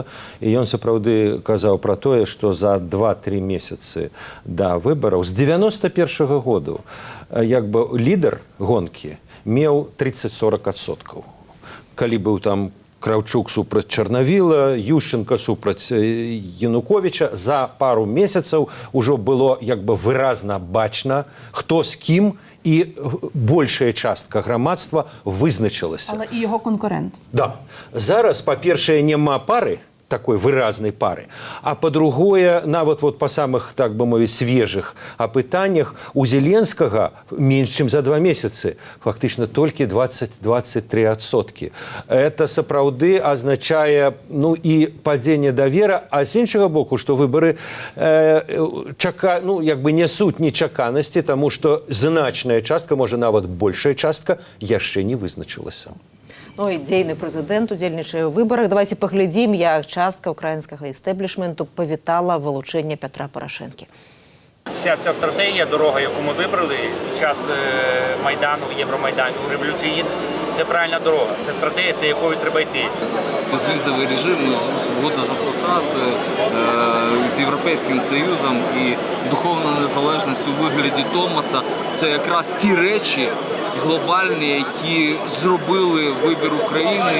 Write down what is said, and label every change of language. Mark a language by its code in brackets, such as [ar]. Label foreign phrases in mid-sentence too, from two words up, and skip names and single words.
[be] І ён сапраўды казаў пра тое, што за 2-3 месяцы да выбараў з 91-го году як бы лідар гонкі меў 30-40%. Калі быў там Кравчук супраць Чарнавіла, Ющенко супраць Януковіча, за пару месяцаў ужо было як бы выразна бачна, хто з кім, і большая частка грамадства вызначылася. [uk] Але і його конкурент. [be] Да. Зараз, па-першае, няма пары, такой выразнай пары. А па-другое, нават па самых, так бы мовіць, свежых апытаннях у Зеленскага менш, чым за 2 месяцы, фактычна толькі 20-23%. Это сапраўды азначае, і падзенне давера, а з іншага боку, што выбары нясуць нечаканасці, таму што значная частка, можа, нават большая частка, яшчэ не вызначылася. І дзейны прэзідэнт удзельнічае ў выбарах. Давайте паглядзім, як частка украінскага естэблішменту павітала вылучэнне Петра Порошенкі. [uk] Вся ця стратегія, дорога, яку ми вибрали під час Майдану, Євромайдану, Революції Гідності, Це правильна дорога, це стратегія, це якою треба йти. Безвізовий режим, угода з асоціацією, з Європейським Союзом і духовна незалежність у вигляді Томаса – це якраз ті речі глобальні, які зробили вибір України.